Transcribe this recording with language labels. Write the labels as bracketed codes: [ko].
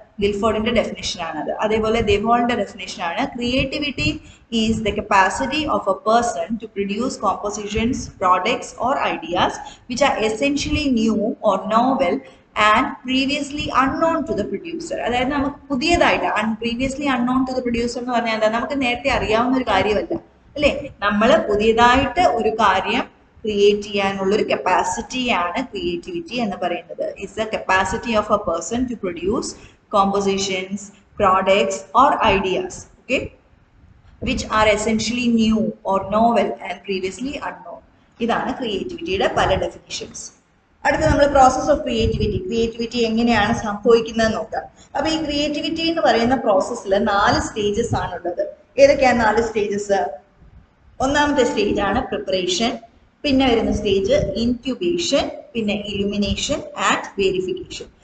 [ml] ഗിൽഫോർഡിന്റെ definition ആണത്. അതേപോലെ ദേവോളിന്റെ definition ആണ്, [en] Creativity is the capacity of a person to produce compositions, products or ideas which are essentially new or novel and previously unknown to the producer. [ml] അതായത് നമുക്ക് പുതിയതായിട്ട്, [en] previously unknown to the producer [ml] എന്ന് പറഞ്ഞാൽ എന്താ? നമുക്ക് നേരത്തെ അറിയാവുന്ന ഒരു കാര്യമല്ല അല്ലേ? നമ്മൾ പുതിയതായിട്ട് ഒരു കാര്യം ക്രിയേറ്റ് ചെയ്യാനുള്ള ഒരു കപ്പാസിറ്റിയാണ് ക്രിയേറ്റിവിറ്റി എന്ന് പറയുന്നത്. [en] It's the capacity of a person to produce compositions, products or ideas, okay, which are essentially new or novel and previously unknown. [ml] ഇതാണ് ക്രിയേറ്റിവിറ്റിയുടെ പല ഡെഫിനിഷൻസ്. അടുത്ത നമ്മൾ പ്രോസസ് ഓഫ് ക്രിയേറ്റിവിറ്റി എങ്ങനെയാണ് സംഭവിക്കുന്നത് നോക്കാം. അപ്പൊ ഈ ക്രിയേറ്റിവിറ്റി എന്ന് പറയുന്ന പ്രോസസ്സിൽ 4 സ്റ്റേജസ് ആണുള്ളത്. ഏതൊക്കെയാണ് 4 സ്റ്റേജസ്? ഒന്നാമത്തെ സ്റ്റേജ് ആണ് പ്രിപ്പറേഷൻ, പിന്നെ വരുന്ന സ്റ്റേജ് ഇൻക്യുബേഷൻ, പിന്നെ ഇലുമിനേഷൻ ആൻഡ് വേരിഫിക്കേഷൻ.